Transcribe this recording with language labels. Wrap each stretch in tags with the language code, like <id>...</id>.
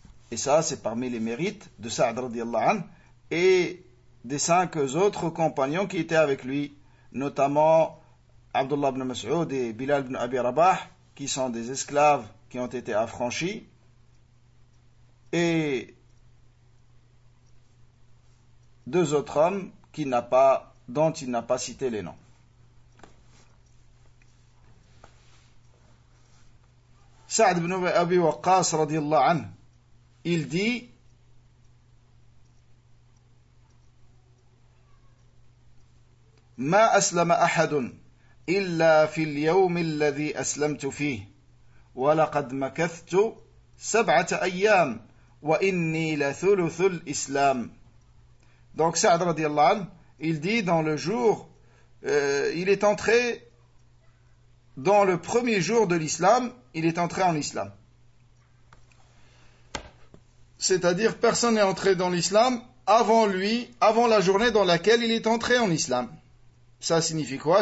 <fr>Et ça, c'est parmi les mérites de Sa'd radiallahu anhu et des cinq autres compagnons qui étaient avec lui, notamment Abdullah ibn Mas'ud et Bilal ibn Abi Rabah, qui sont des esclaves qui ont été affranchis. Et deux autres hommes dont il n'a pas cité les noms.</fr> <ar>Sa'd ibn Abi Waqqas, radiallahu anhu,</ar> <fr>il dit,</fr> <ar>ma aslama ahadun إلا في اليوم الذي أسلمت فيه ولقد مكثت سبعة أيام وإني لثلث الإسلام.</ar> <fr>Donc Sa'd radiallahu anhu, il dit dans le jour, il est entré dans le premier jour de l'islam, il est entré en islam. C'est-à-dire, personne n'est entré dans l'islam avant lui, avant la journée dans laquelle il est entré en islam. Ça signifie quoi?</fr>